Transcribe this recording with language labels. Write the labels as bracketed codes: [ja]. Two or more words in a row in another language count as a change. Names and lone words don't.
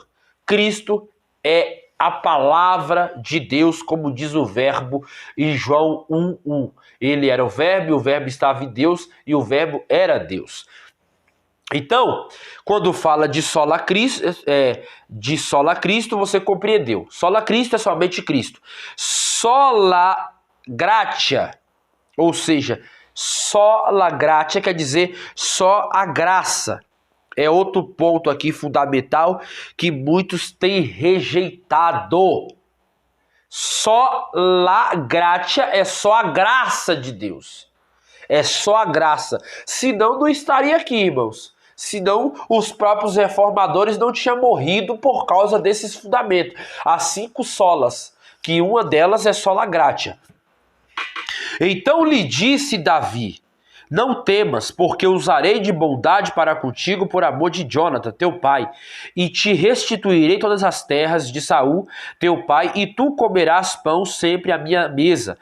[pt] Cristo é a palavra de Deus, como diz o verbo em João 1:1. Ele era o verbo, e o verbo estava em Deus, e o verbo era Deus. Então, quando fala de [la] sola Cristo, [pt] você compreendeu. [la] Sola Cristo [pt] é somente Cristo. [la] Sola gratia, [pt] ou seja, [la] sola gratia [pt] quer dizer só a graça. É outro ponto aqui fundamental que muitos têm rejeitado. [la] Sola gratia [pt] é só a graça de Deus. É só a graça. Senão não estaria aqui, irmãos. Senão os próprios reformadores não tinham morrido por causa desses fundamentos. As 5 solas, que uma delas é [la] sola gratia. [pt] Então lhe disse Davi: não temas, porque usarei de bondade para contigo por amor de Jonathan, teu pai, e te restituirei todas as terras de Saul, teu pai, e tu comerás pão sempre à minha mesa.